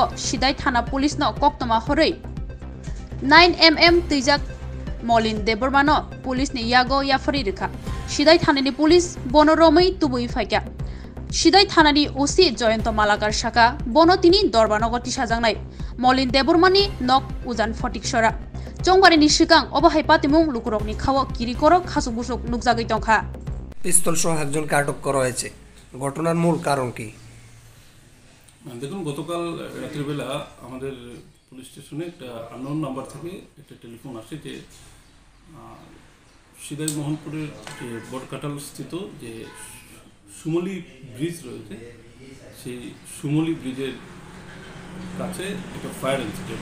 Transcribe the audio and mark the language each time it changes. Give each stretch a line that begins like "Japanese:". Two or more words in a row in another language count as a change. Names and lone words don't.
Kok Borok: सिदाय थाना पुलिसनो कक्तमा हरै 9mm तैजाक मलिन देबरमानो पुलिसनि यागो याफरी रेखा सिदाय थानानि पुलिस बनो रमै तुबुई फाइका सिदाय थानानि ओसि जयন্ত मालाकार शाखा बनो तिनि दरबानगति साजांनाय मलिन देबरमानि नक उजान फटिकसरा चंबारिनि सिगां अबाहाय पातिमुं लुकुरकनि खावो किरिकरक खासुक बुसुक नुकजागै दंखा
Bangla: पिस्तल सह একজনকে আটক করা হয়েছে ঘটনার মূল কারণ কি দেখুন গতকাল রাত্রিবেলা আমাদের পুলিশ স্টেশনে একটা
English: unknown number
Bangla: থেকে একটা টেলিফোন আসে যে সিদাই মোহনপুরের যে বটকাটাল স্থিত যে সুমলি ব্রিজ রয়েছে সেই সুমলি ব্রিজের কাছে একটা
English: fire incident.